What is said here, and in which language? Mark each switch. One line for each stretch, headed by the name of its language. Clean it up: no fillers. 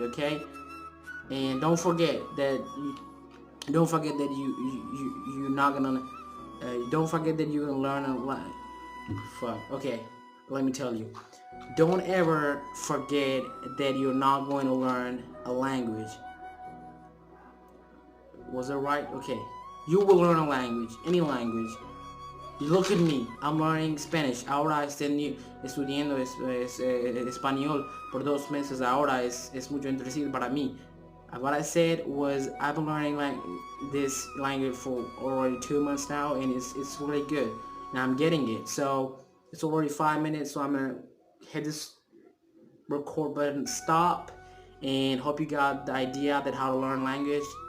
English: Okay, and don't forget that you're not gonna don't forget that you're gonna learn a language. Fuck. Okay, let me tell you. Don't ever forget that you're not going to learn a language. Was that right? Okay. You will learn a language, any language. Look at me, I'm learning Spanish.
Spanish: Ahora estoy estudiando español por 2 meses. Ahora es mucho interesante para mí.
English: What I said was I've been learning this language for already 2 months now, and it's really good. Now I'm getting it. So It's already 5 minutes, so I'm gonna hit this record button, stop, and hope you got the idea that how to learn language.